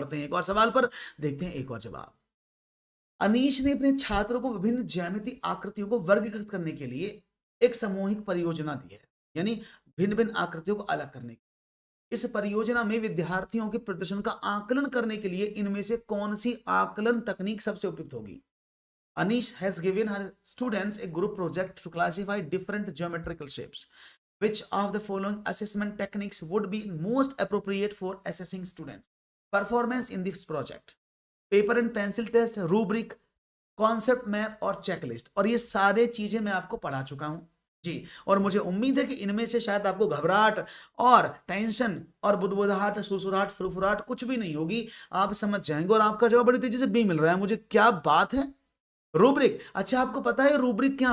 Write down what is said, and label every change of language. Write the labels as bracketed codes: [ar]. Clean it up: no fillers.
[hi] बढ़ते हैं एक और सवाल पर, देखते हैं एक और जवाब। अनीश ने अपने छात्रों को विभिन्न ज्यामितीय आकृतियों को वर्गीकृत करने के लिए एक सामूहिक परियोजना दी है, यानी भिन्न भिन्न आकृतियों को अलग करने की। इस परियोजना में विद्यार्थियों के प्रदर्शन का आकलन करने के लिए इनमें से कौन सी आकलन तकनीक सबसे उपयुक्त होगी? [en] Anish has given her students a group project to classify different geometrical shapes. Which of the following assessment techniques would be most appropriate for assessing students' performance in this project? Paper and pencil test, rubric, concept map और checklist. [hi] और ये सारे चीजें मैं आपको पढ़ा चुका हूं जी। और मुझे उम्मीद है कि इनमें से शायद आपको घबराहट और टेंशन और बुदबुदाहट, सुसुराहट, फुरफुराहट कुछ भी नहीं होगी, आप समझ जाएंगे। और आपका जवाब बड़ी तेजी से बी मिल रहा है मुझे, क्या बात है। रूब्रिक, अच्छा आपको पता है रूब्रिक क्या?